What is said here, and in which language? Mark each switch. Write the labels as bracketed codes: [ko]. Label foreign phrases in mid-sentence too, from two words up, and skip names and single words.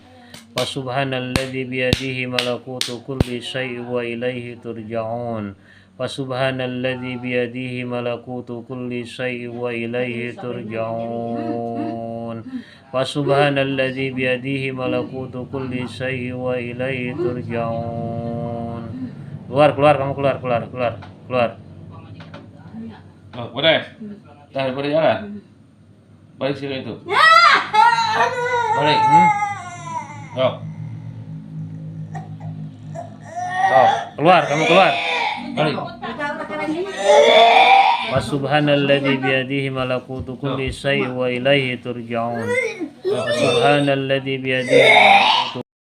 [ar] سبحان الذي بيده ملكوت كل شيء وإليه ترجعون. سبحان الذي بيده ملكوت كل شيء وإليه ترجعون. سبحان الذي بيده ملكوت كل شيء وإليه ترجعون. [ms] Keluar kamu keluar. Oh, boleh. Boleh jalan. Balik sini itu. Balik. Keluar, kamu keluar. Balik. [ar] سبحان الذي بيده ملكوت كل شيء وإليه ترجعون. سبحان الذي بيده ملكوت